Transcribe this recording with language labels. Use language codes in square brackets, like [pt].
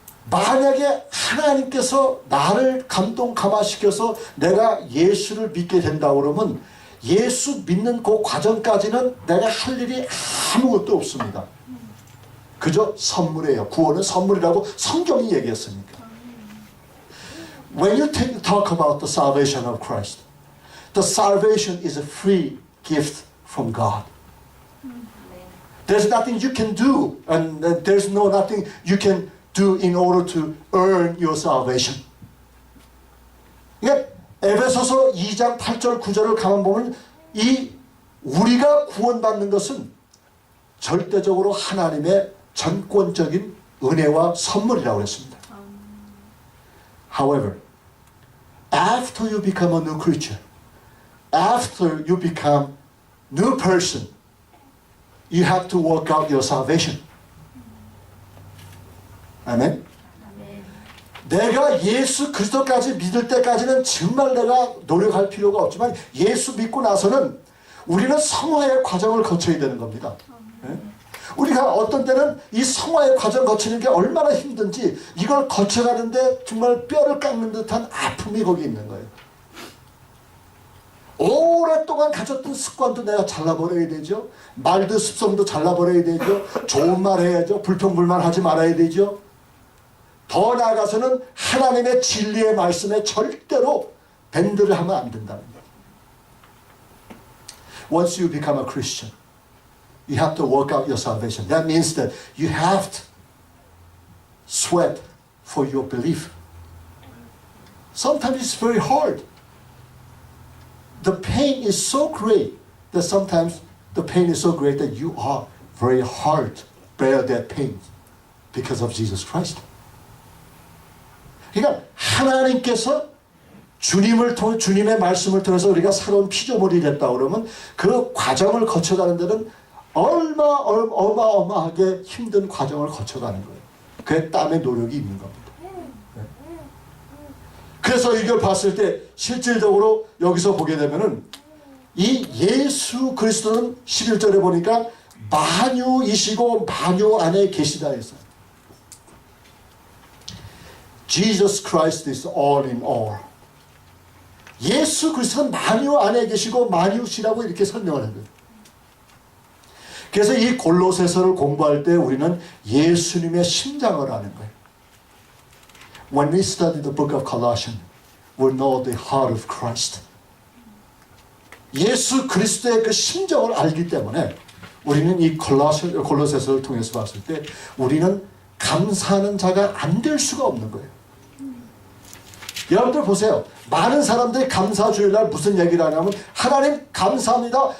[ko] 만약에 하나님께서 나를 감동감화시켜서 내가 예수를 믿게 된다 그러면 예수 믿는 그 과정까지는 내가 할 일이 아무것도 없습니다. 그저 선물이에요. 구원은 선물이라고 성경이 얘기했으니까. [en] When you talk about the salvation of Christ, the salvation is a free gift from God. There's nothing you can do, and there's nothing you can do in order to earn your salvation. [ko] 그러니까 에베소서 2장 8절 9절을 가만 보면 이 우리가 구원받는 것은 절대적으로 하나님의 전권적인 은혜와 선물이라고 했습니다. [en] However, after you become a new creature, after you become new person, you have to work out your salvation. 아멘? [ko] 내가 예수 그리스도까지 믿을 때까지는 정말 내가 노력할 필요가 없지만 예수 믿고 나서는 우리는 성화의 과정을 거쳐야 되는 겁니다. 우리가 어떤 때는 이 성화의 과정 거치는 게 얼마나 힘든지 이걸 거쳐가는데 정말 뼈를 깎는 듯한 아픔이 거기 있는 거예요. 오랫동안 가졌던 습관도 내가 잘라버려야 되죠. 말도 습성도 잘라버려야 되죠. 좋은 말 해야죠. 불평불만 하지 말아야 되죠. 더 나아가서는 하나님의 진리의 말씀에 절대로 밴드를 하면 안 된다는 거예요. [en] Once you become a Christian, you have to work out your salvation. That means that you have to sweat for your belief. Sometimes it's very hard. The pain is so great that sometimes the pain is so great that you are very hard to bear that pain because of Jesus Christ. [ko] 그러니까 하나님께서 주님을 통해 주님의 말씀을 통해서 우리가 새로운 피조물이 됐다 그러면 그 과정을 거쳐가는 데는 어마어마하게 힘든 과정을 거쳐가는 거예요. 그의 땀의 노력이 있는 겁니다. 그래서 이걸 봤을 때 실질적으로 여기서 보게 되면은 이 예수 그리스도는 11절에 보니까 만유이시고 만유 안에 계시다 했어요. [en] Jesus Christ is all in all. [ko] 예수 그리스도는 만유 안에 계시고 만유시라고 이렇게 설명을 해요. 그래서 이 골로새서를 공부할 때 우리는 예수님의 심장을 아는 거예요. [en] When we study the book of Colossians, we know the heart of Christ. [ko] 예수 그리스도의 그 심정을 알기 때문에 우리는 이 골로새서를 통해서 봤을 때 우리는 감사하는 자가 안 될 수가 없는 거예요. 여러분들 보세요. 많은 사람들이 감사주일날 무슨 얘기를 하냐면 하나님 감사합니다.